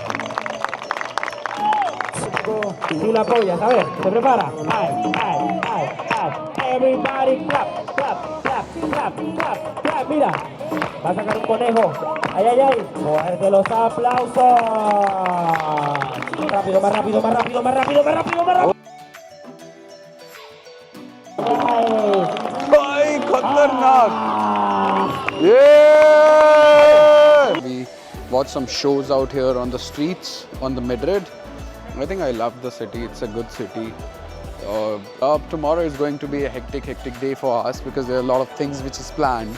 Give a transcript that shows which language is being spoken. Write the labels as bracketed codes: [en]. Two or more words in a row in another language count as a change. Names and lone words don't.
[es] Si la apoyas, a ver, ¿se prepara? Ay, ay, ay, ay. [en] Everybody clap, clap, clap, clap, clap, clap. [es] Mira, va a sacar un conejo. Ay, ay, ay. Fuerte los aplausos. Rápido, más rápido, más rápido, más rápido, más rápido, más rápido. [hi] भाई खतरनाक। [en] Yeah. We watched some shows out here on the streets on the Madrid. I think I love the city. It's a good city. Tomorrow is going to be a hectic day for us because there are a lot of things which is planned.